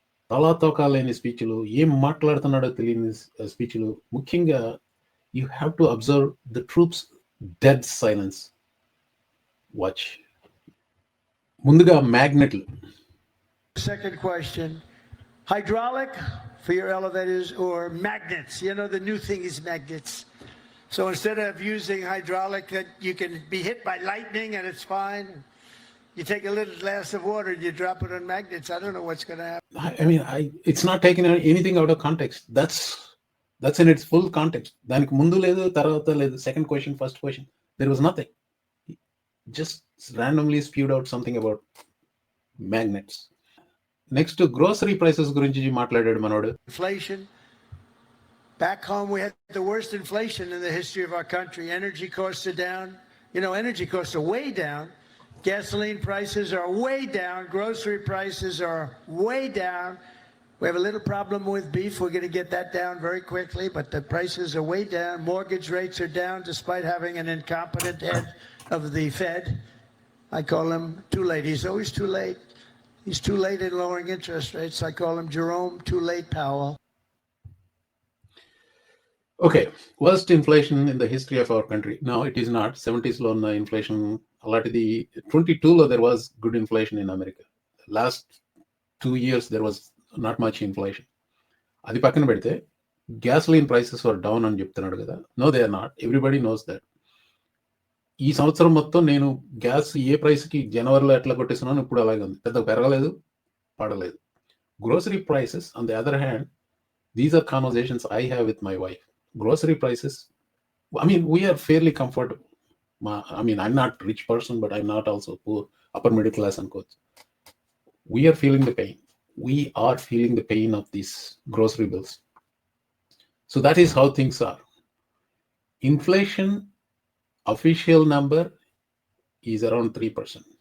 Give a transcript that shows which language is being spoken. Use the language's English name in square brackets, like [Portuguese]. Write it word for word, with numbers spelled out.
[Telugu] తలాతోకాలేని స్పీచ్లు, ఏం మాట్లాడుతున్నాడో తెలియని స్పీచ్లు. ముఖ్యంగా [English] You have to observe the troops dead silence. Watch. [Telugu] ముందుగా మ్యాగ్నెట్లు. [English] Second question, hydraulic for your elevators or magnets? You know, the new thing is magnets. So instead of using hydraulic that you can be hit by lightning and it's fine, you take a little glass of water and you drop it on magnets. I don't know what's going to happen. I, I mean, I, it's not taking anything out of context. That's that's in its full context. [Telugu] దానికి ముందు లేదు తర్వాత లేదు. [English] Second question, first question. There was nothing. Just randomly spewed out something about magnets. Next, grocery prices [Telugu] గురించి మాట్లాడాడు మనోడు. [English] Inflation. Back home, we had the worst inflation in the history of our country. Energy costs are down. You know, energy costs are way down. Gasoline prices are way down. Grocery prices are way down. We have a little problem with beef. We're going to get that down very quickly, but the prices are way down. Mortgage rates are down despite having an incompetent head of the Fed. I call him too late. He's always too late. He's too late in lowering interest rates. I call him Jerome too late Powell. Okay, worst inflation in the history of our country. No, it is not. seventies [Telugu] లో ఉన్న inflation అలాంటిది. [English] Twenty టూలో there was good inflation in America. Last two years there was not much inflation. [Telugu] అది పక్కన పెడితే [English] gasoline prices are down [Telugu] అని చెప్తున్నాడు కదా. [English] No they are not. Everybody knows that. [Telugu] ఈ సంవత్సరం మొత్తం నేను గ్యాస్ ఏ ప్రైస్కి జనవరిలో ఎట్లా కొట్టేస్తున్నాను ఇప్పుడు అలాగే ఉంది. పెద్ద పెరగలేదు పడలేదు. [English] Grocery prices on the other hand, these are conversations I have with my wife. Grocery prices, I mean, we are fairly comfortable. I mean, I'm not a rich person, but I'm not also poor, upper middle class and coach. We are feeling the pain. We are feeling the pain of these grocery bills. So that is how things are. Inflation, official number is around three percent.